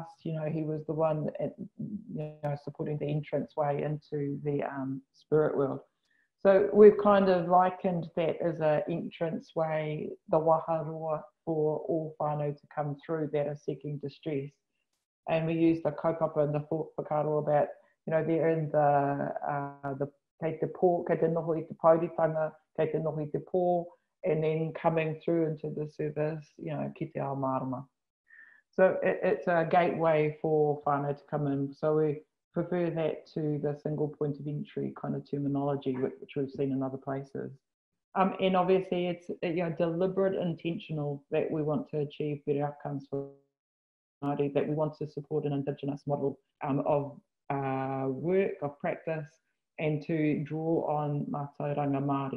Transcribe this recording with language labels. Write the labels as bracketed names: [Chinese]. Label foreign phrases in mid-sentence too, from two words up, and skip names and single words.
[English] He was the one, supporting the entrance way into the spirit world. So we've kind of likened that as an entrance way, the waharoa for all whānau to come through that are seeking distress. And we use the kaupapa and the whakaro about, they're in the [Māori] kei te pō, kei te noho I te pauritanga, kei te noho I te pō, [English] and then coming through into the service, [Māori] ki te ao marama. [English] So it's a gateway for whānau to come in. So we prefer that to the single point of entry kind of terminology, which we've seen in other places. And obviously it's deliberate, intentional that we want to achieve better outcomes for Māori, that we want to support an indigenous model of work, of practice, and to draw on [Māori] mātauranga Māori.